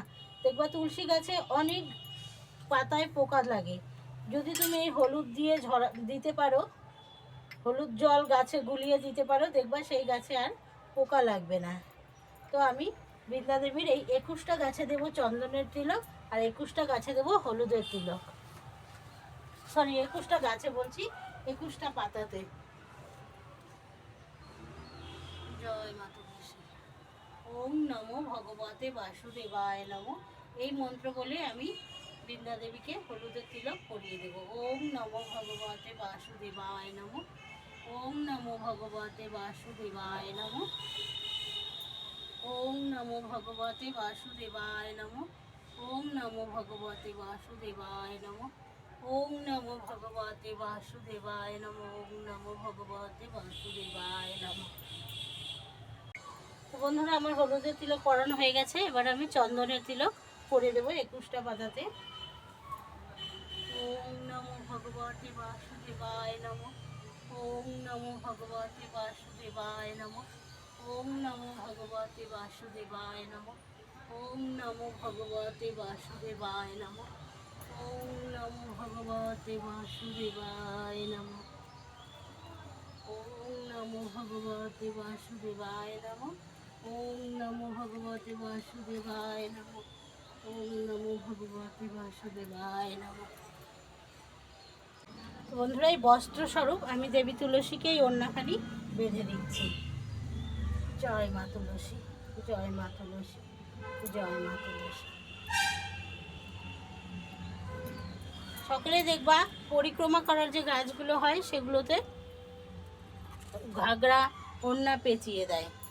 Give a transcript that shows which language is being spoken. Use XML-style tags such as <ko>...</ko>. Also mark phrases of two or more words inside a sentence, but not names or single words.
<bn>দেখবা তুলসী গাছে অনেক পাতায় পোকা লাগে, যদি তুমি এই হলুদ দিয়ে দিতে পারো, হলুদ জল গাছে গুলিয়ে দিতে পারো, দেখবা সেই গাছে আর পোকা লাগবে না। তো আমি বৃন্দা দেবীর এই 21টা গাছে দেব চন্দনের তিলক, আর 21টা গাছে দেব হলুদের তিলক। সরি, 21টা গাছে বলছি, 21টা পাতাতে। জয় মাতা।</bn> <sa>ওম নমো ভগবতে বাসুদেবায় নমো।</sa> <bn>এই মন্ত্র বলে আমি বৃন্দা দেবীকে হলুদের তিলক পরিয়ে দেব।</bn> <sa>ওম নমো ভগবতে বাসুদেবায় নমো। ওম নমো ভগবতে বাসুদেবায় নমো। ওম নমো ভগবতে বাসুদেবায় নমো। ওম নমো ভগবতে বাসুদেবায় নমো। ওম নমো ভগবতে বাসুদেবায় নমো। ওম নমো ভগবতে বাসুদেবায় নমো।</sa> <bn>তো বন্ধুরা, আমার হলুদের তিলক পরানো হয়ে গেছে। এবার আমি চন্দনের তিলক করে দেবো 21টা পাতাতে।</bn> <sa>ওম নমো ভগবতে বাসুদেবায় নমো। ওম নমো ভগবতে বাসুদেবায় নমো। ওম নমো ভগবতে বাসুদেবায় নমো। ওম নমো ভগবতে বাসুদেবায় নমো। ওম নমো ভগবতে বাসুদেবায় নমো। ওম নমো ভগবতে বাসুদেবায় নমো। ওম নমো ভগবতে বাসুদেবায় নমো। ওম নমো ভগবতে বাসুদেবায় নমো।</sa> <bn>বন্ধুরা, এই বস্ত্রস্বরূপ আমি দেবী তুলসীকে এই ওড়নাখানি বেঁধে দিচ্ছি। জয় মা তুলসী, জয় মা তুলসী, জয় মা তুলসী। সকলে দেখবা পরিক্রমা করার যে গাছগুলো হয়, সেগুলোতে ঘাগরা ওড়না পেঁচিয়ে দেয়।</bn>